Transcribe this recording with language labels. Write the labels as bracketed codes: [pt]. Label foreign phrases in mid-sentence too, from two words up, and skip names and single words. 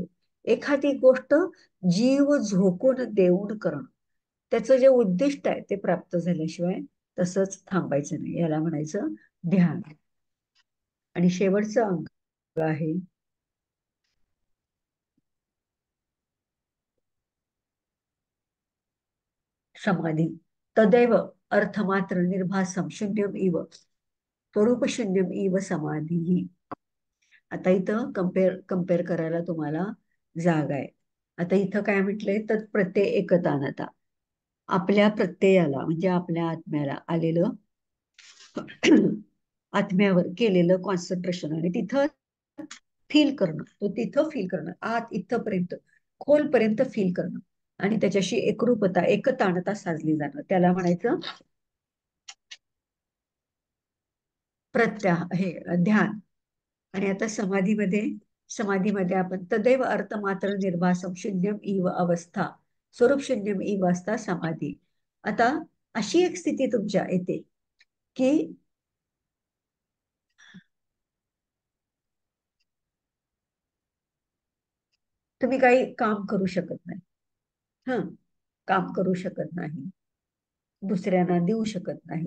[mr] एखादी गोष्ट जीव झोकून देऊन करणं, त्याचं जे उद्दिष्ट आहे ते प्राप्त झाल्याशिवाय तसंच थांबायचं नाही, याला म्हणायचं ध्यान. आणि शेवटचं अंग आहे समाधी. [sa] तदैव अर्थमात्र निर्भासम शून्यम इव स्वरूप शून्यम इव समाधी. [mr] आता इथं कम्पेअर करायला तुम्हाला जागा आहे. आता इथं काय म्हटलंय, [sa] तत्प्रत्यय एकतानता, [mr] आपल्या प्रत्ययाला म्हणजे आपल्या आत्म्याला आलेलं आत्म्यावर केलेलं कॉन्सन्ट्रेशन आणि तिथं फील करणं, तो तिथं फील करणं, आत इथपर्यंत खोलपर्यंत फील करणं आणि त्याच्याशी एकरूपता एकतानता साधली जाणं, त्याला म्हणायचं हे ध्यान. आणि आता समाधीमध्ये आपण [sa] तदैव अर्थ मात्र निर्भासम शून्यम इव [mr] अवस्था [sa] स्वरूप शून्यम इव [mr] अवस्था समाधी. आता अशी एक स्थिती तुमच्या येते की तुम्ही काही काम करू शकत नाही. हं, काम करू शकत नाही, दुसऱ्यांना देऊ शकत नाही.